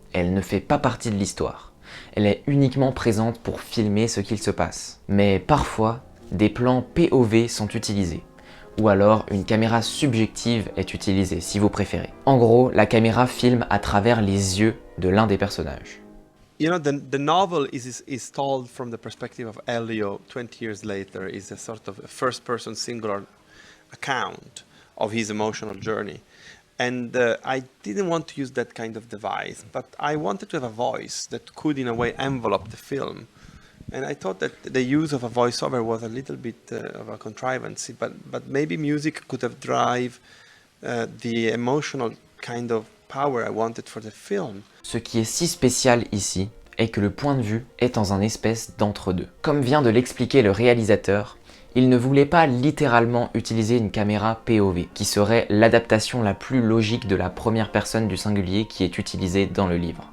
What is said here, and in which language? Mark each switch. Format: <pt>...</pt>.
<fr>Elle ne fait pas partie de l'histoire. Elle est uniquement présente pour filmer ce qu'il se passe. Mais parfois, des plans POV sont utilisés. Ou alors, une caméra subjective est utilisée, si vous préférez. En gros, la caméra filme à travers les yeux de l'un des personnages.</fr> <en>You know, the novel is told from the perspective of Elio 20 years later. Is a sort of a first-person singular account of his emotional journey. And I didn't want to use that kind of device, but I wanted to have a voice that could in a way envelope the film. And I thought that the use of a voiceover was a little bit of a contrivance, but maybe music could have drive the emotional kind of power I wanted for the film.</en> <fr>Ce qui est si spécial ici est que le point de vue est dans un espèce d'entre-deux. Comme vient de l'expliquer le réalisateur, il ne voulait pas littéralement utiliser une caméra POV, qui serait l'adaptation la plus logique de la première personne du singulier qui est utilisée dans le livre.</fr>